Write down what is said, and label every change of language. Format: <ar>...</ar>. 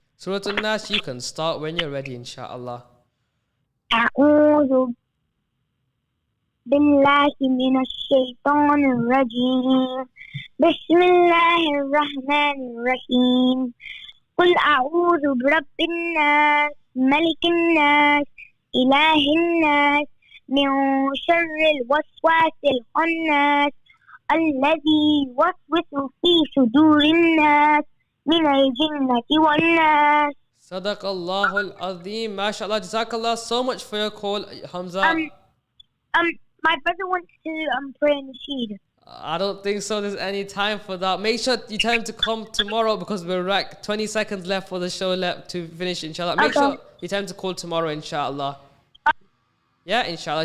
<en>Surah Al-Nas, you can start when you're ready, inshallah.</en> <ar>أعوذ بالله من الشيطان الرجيم بسم الله الرحمن الرحيم قل أعوذ برب الناس ملك الناس إله الناس من شر الوسواس الخناس الذي يوسوس في صدور الناس من الجنة والناس. Sadaqallahu al-Azim. MashaAllah.</ar> <en>Jazakallah so much for your call, Hamza. My brother wants to pray in the Nasheed. I don't think so. There's any time for that. Make sure you tell him to come tomorrow because we're like 20 seconds left for the show left to finish, inshallah. Make sure you tell him to call tomorrow, inshallah. Yeah, inshallah.</en>